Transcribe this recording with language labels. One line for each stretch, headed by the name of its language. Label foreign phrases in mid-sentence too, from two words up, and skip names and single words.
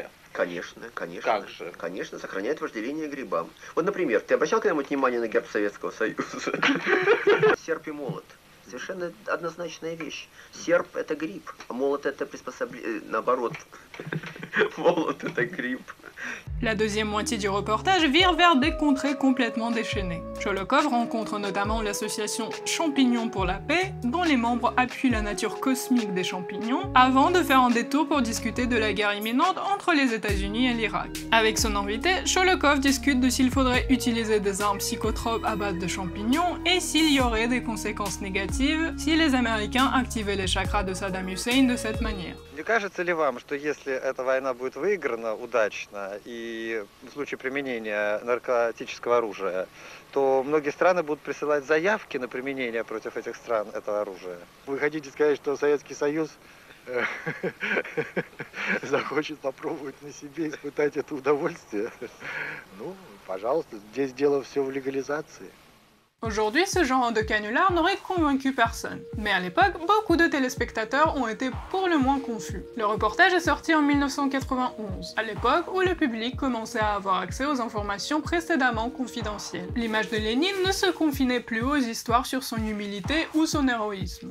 Russian: Конечно, конечно. Как же? Конечно, сохраняет вожделение к грибам. Вот, например, ты обращал когда-нибудь внимание на герб Советского Союза? Серп и молот. Совершенно однозначная вещь. Серп — это гриб, а молот — это приспособление, наоборот. Молот — это гриб.
French: La deuxième moitié du reportage vire vers des contrées complètement déchaînées. Sholokov rencontre notamment l'association Champignons pour la paix, dont les membres appuient la nature cosmique des champignons, avant de faire un détour pour discuter de la guerre imminente entre les États-Unis et l'Irak. Avec son invité, Sholokov discute de s'il faudrait utiliser des armes psychotropes à base de champignons et s'il y aurait des conséquences négatives si les Américains activaient les chakras de Saddam Hussein de cette manière.
Russian: Не кажется ли вам, что если если эта война будет выиграна удачно и в случае применения наркотического оружия, то многие страны будут присылать заявки на применение против этих стран этого оружия. Вы хотите сказать, что Советский Союз захочет попробовать на себе испытать это удовольствие? Ну, pожалуйста, здесь дело все в легализации.
French: Aujourd'hui, ce genre de canular n'aurait convaincu personne. Mais à l'époque, beaucoup de téléspectateurs ont été pour le moins confus. Le reportage est sorti en 1991, à l'époque où le public commençait à avoir accès aux informations précédemment confidentielles. L'image de Lénine ne se confinait plus aux histoires sur son humilité ou son héroïsme.